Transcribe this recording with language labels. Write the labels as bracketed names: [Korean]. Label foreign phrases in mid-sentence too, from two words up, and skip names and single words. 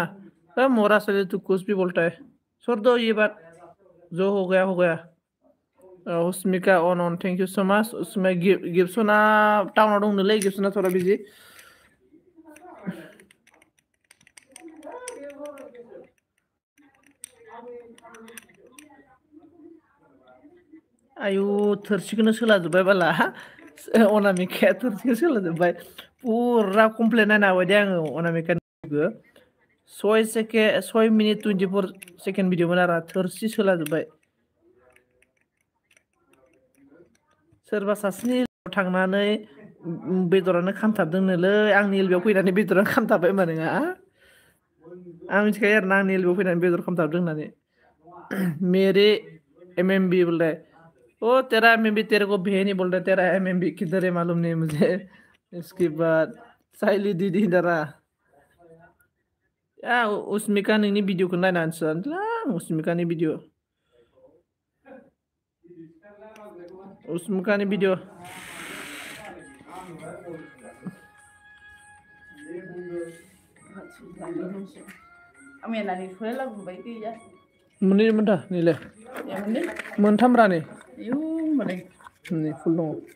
[Hindi] मोरा चले तू कुछ भी बोलता है, छोड़ दो ये बात, जो हो गया हो गया। [English] Usmika on thank you so much. [Bodo] उसमें गिब्सना टाउनाव दंनोलै, गिब्सना थोड़ा बिजि। आयु थोरसिखौनो सोलाजोब्बाय बाला अनामिकाया थोरसिखौ सोलाजोब्बाय। पुरा कमप्लेन नायना होबाय दे आङो अनामिकानिखौ। 6 मिनिट 24 सेकेन्ड भिडिअमोन आरो थोरसि सोलाजोब्बाय। सोरबा सासेनि थांनानै बेदरानो खामथाबदोंनोलै, आंनि एलबेयाव फैनानै बेदरानो खामथाबबाय होनबा नोङा। आं मिथिखायो आरो ना आंनि एलबेयाव फैनानै बेदर खामथाबदों होननानै। [Hindi] मेरे एमएमबी बोल रहा है ओ तेरा एमएमबी तेरे को भेज नहीं बोल रहा, तेरा एमएमबी किधर है मालूम नहीं मुझे। इसके बाद [Bodo] साइली दीदी दरा या उसमिका नोंनि भिडिअखौ नायना होनसै उसमिकानि भिडिअ। उसमिकानि भिडिअ मोननै मोनथा नैलाय मोनथाम रा नै नै फुल दङ।